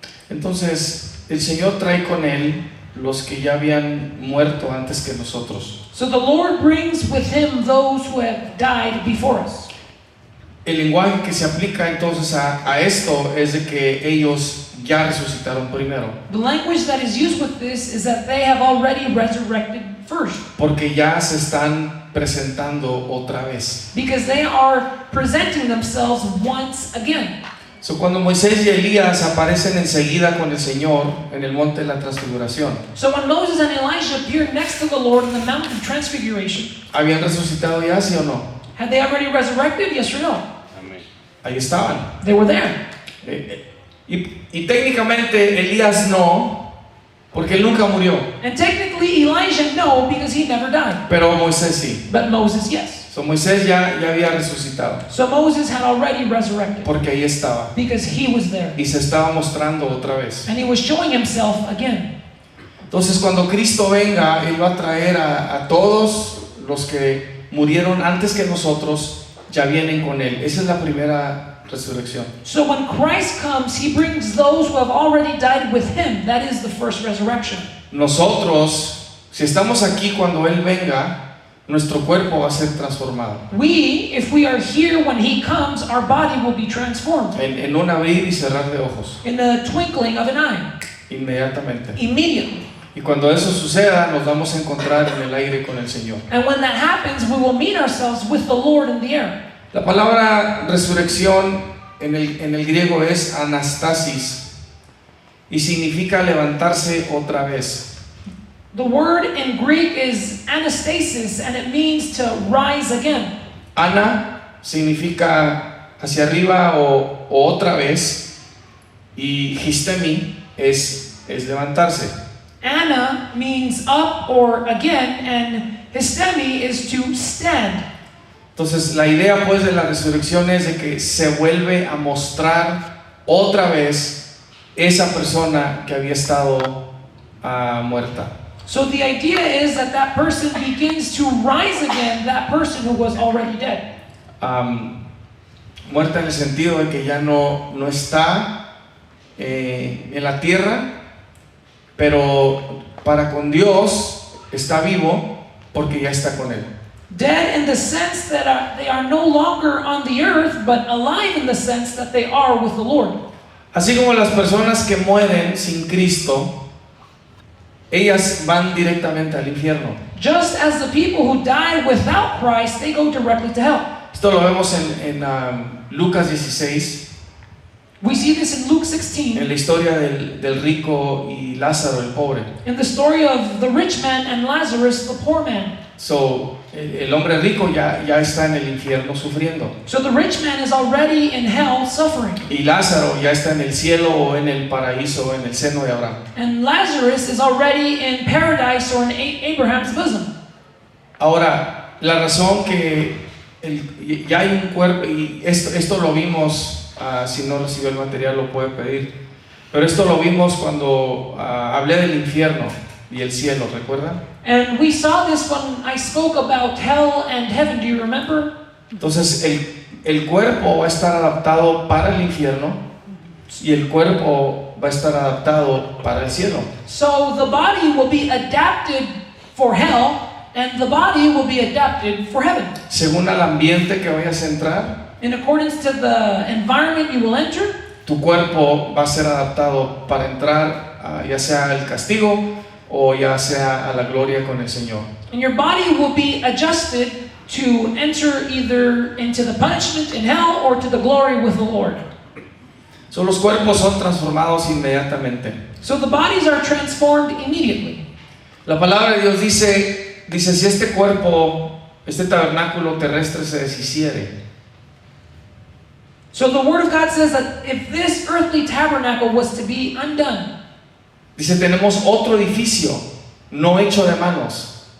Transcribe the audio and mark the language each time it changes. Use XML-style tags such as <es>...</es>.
<es>Entonces, el Señor trae con Él los que ya habían muerto antes que nosotros.</es> <en>So the Lord brings with him those who have died before us.</en> <es>El lenguaje que se aplica entonces a esto es de que ellos ya resucitaron primero.</es> <en>The language that is used with this is that they have already resurrected first.</en> <es>Porque ya se están presentando otra vez.</es> <en>Because they are presenting themselves once again.</en> <es>So, cuando Moisés y Elías aparecen enseguida con el Señor en el monte de la transfiguración,</es> <en>So when Moses and Elijah appeared next to the Lord in the Mount of Transfiguration,</en> <es>¿habían resucitado ya, sí o no?</es> <en>had they already resurrected? Yes or no?</en> <es>Ahí estaban.</es> <en>They were there.</en> <es>Y técnicamente Elías no, porque él nunca murió.</es> <en>And technically Elijah no, because he never died.</en> <es>Pero Moisés sí.</es> <en>But Moses, yes.</en> <es>So, Moisés ya había resucitado,</es> <en>So Moses had already resurrected</en> <es>porque ahí estaba.</es> <en>because he was there.</en> <es>Y se estaba mostrando otra vez.</es> <en>And he was showing himself again.</en> <es>Entonces, cuando Cristo venga, Él va a traer a todos los que murieron antes que nosotros, ya vienen con Él. Esa es la primera resurrección.</es> <en>So when Christ comes, he brings those who have already died with him. That is the first resurrection.</en> <es>Nosotros, si estamos aquí cuando Él venga, nuestro cuerpo va a ser transformado.</es> <en>We, if we are here when He comes, our body will be transformed</en> <es>En un abrir y cerrar de ojos,</es> <en>in the twinkling of an eye,</en> <es>inmediatamente.</es> <en>immediately.</en> <es>Y cuando eso suceda, nos vamos a encontrar en el aire con el Señor.</es> <en>And when that happens, we will meet ourselves with the Lord in the air.</en> <es>La palabra resurrección en el griego es anastasis y significa levantarse otra vez.</es> <en>The word in Greek is anastasis, and it means to rise again.</en> <es>Ana significa hacia arriba o otra vez, y histemi es levantarse.</es> <en>Anna means up or again, and histemi is to stand.</en> <es>Entonces la idea pues de la resurrección es de que se vuelve a mostrar otra vez esa persona que había estado muerta.</es> <en>So the idea is that that person begins to rise again, that person who was already dead.</en> <es>Muerta en el sentido de que ya no está en la tierra, pero para con Dios está vivo porque ya está con Él.</es> <en>Dead in the sense that they are no longer on the earth, but alive in the sense that they are with the Lord.</en> <es>Así como las personas que mueren sin Cristo, ellas van directamente al infierno.</es> <en>Just as the people who die without Christ, they go directly to hell.</en> <es>Esto lo vemos en Lucas 16,</es> <en>We see this in Luke 16,</en> <es>en la historia del rico y Lázaro, el pobre.</es> <en>in the story of the rich man and Lazarus, the poor man.</en> <es>So, el hombre rico ya está en el infierno sufriendo.</es> <en>So the rich man is already in hell suffering,</en> <es>Y Lázaro ya está en el cielo o en el paraíso, en el seno de Abraham.</es> <en>and Lazarus is already in paradise or in Abraham's bosom.</en> <es>Ahora, la razón que ya hay un cuerpo, y esto lo vimos, si no recibió el material lo puede pedir, pero esto lo vimos cuando hablé del infierno y el cielo, ¿recuerdan?</es> <en>And we saw this when I spoke about hell and heaven. Do you remember?</en> <es>Entonces el cuerpo va a estar adaptado para el infierno y el cuerpo va a estar adaptado para el cielo.</es> <en>So the body will be adapted for hell, and the body will be adapted for heaven.</en> <es>Según el ambiente que vayas a entrar,</es> <en>In accordance to the environment you will enter,</en> <es>tu cuerpo va a ser adaptado para entrar ya sea al castigo o ya sea a la gloria con el Señor.</es> <en>and your body will be adjusted to enter either into the punishment in hell or to the glory with the Lord.</en> <es>So, los cuerpos son transformados inmediatamente.</es> <en>So the bodies are transformed immediately.</en> <es>La palabra de Dios dice si este cuerpo, este tabernáculo terrestre se deshiciere,</es> <en>So the Word of God says that if this earthly tabernacle was to be undone,</en> <es>dice tenemos otro edificio no hecho de manos</es>